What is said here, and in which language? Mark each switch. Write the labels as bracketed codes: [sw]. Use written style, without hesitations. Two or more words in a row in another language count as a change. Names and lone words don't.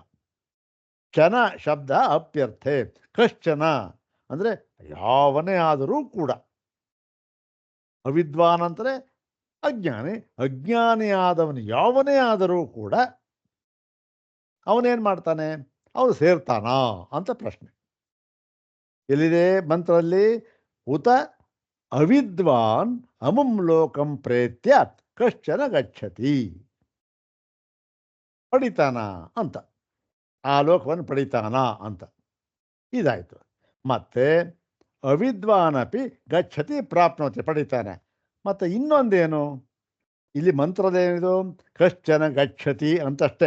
[sa] ಕ್ಷಣ ಶಬ್ದ ಅಪ್ಯರ್ಥೆ. [kn] ಕಶ್ಚನ ಅಂದರೆ ಯಾವನೇ ಆದರೂ ಕೂಡ. ಅವಿದ್ವಾನ್ ಅಂದರೆ ಅಜ್ಞಾನಿ. ಅಜ್ಞಾನಿಯಾದವನು ಯಾವನೇ ಆದರೂ ಕೂಡ ಅವನೇನು ಮಾಡ್ತಾನೆ? ಅವನು ಸೇರ್ತಾನಾ ಅಂತ ಪ್ರಶ್ನೆ. ಎಲ್ಲಿದೆ ಮಂತ್ರದಲ್ಲಿ? [sa] ಉತ ಅವಿದ್ವಾನ್ ಅಮುಂ ಲೋಕಂ ಪ್ರೇತ್ಯ ಕಶ್ಚನ ಗಚ್ಚತಿ. [kn] ಪಡಿತಾನ ಅಂತ, ಆ ಲೋಕವನ್ನು ಪಡಿತಾನ ಅಂತ ಇದಾಯಿತು. [sa] ಮತ್ತೆ ಅವಿದ್ವಾನಪಿ ಗಚ್ಚತಿ ಪ್ರಾಪ್ನೋತಿ, ಪಡಿತಾನೆ. [kn] ಮತ್ತು ಇನ್ನೊಂದೇನು ಇಲ್ಲಿ ಮಂತ್ರದೇನಿದು? [sa] ಕಶ್ಚನ ಗಚ್ಚತಿ ಅಂತಷ್ಟೇ.